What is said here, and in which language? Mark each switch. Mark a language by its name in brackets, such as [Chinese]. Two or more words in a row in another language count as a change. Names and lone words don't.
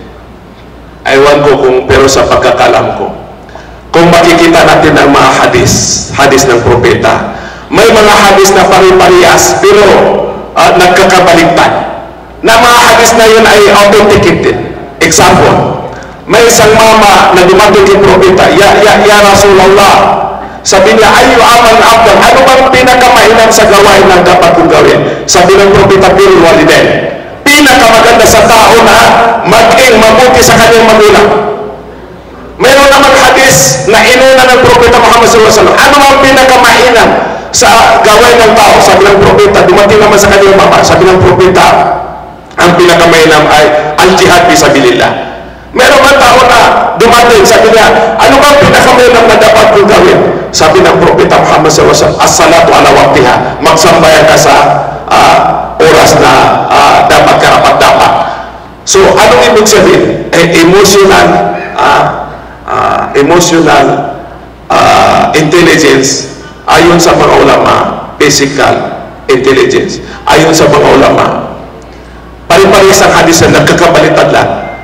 [Filipino] Ewan ko pero sa pagkakalam ko, kung makikita natin ang mga hadis ng propeta, may mga hadis na pari-parihas pero nagkakabaliktad, na mga hadis na yun ay authenticated. Example, may isang mama na dumating kay propeta, [Arabic] يا رسول الله, [Filipino] sabi niya, [Arabic] أي عمل أفضل, [Filipino] ano bang pinakamainam sa gawain na dapat kong gawin? Sabi ng propeta, [Arabic] بر الوالدين, [Filipino] pinakamaganda sa tao na maging mabuti sa kanyang magulang. Mayroon naman hadis na inuna ng propeta Muhammad [Arabic] صلى الله عليه وسلم, [Filipino] ano ang pinakamainam sa gawain ng tao? Sabi ng propeta, dumating naman sa kanyang mama, sabi ng propeta, ang pinakamainam ay [Arabic] الجهاد في سبيل الله. [Filipino] Meron man tao na dumating, sabi niya, ano bang pinakamainam na dapat kong gawin? Sabi ng propeta Muhammad [Arabic] صلى الله عليه وسلم, الصلاة على وقتها, [Filipino] magsambayan ka sa oras na dapat karapat-dapat. So, anong ibig sabihin? [English] Emotional intelligence, [Filipino] ayon sa mga ulama, [English] physical intelligence, [Filipino] ayon sa mga ulama, pari-parehas ang hadis na nagkakabaliktad lang.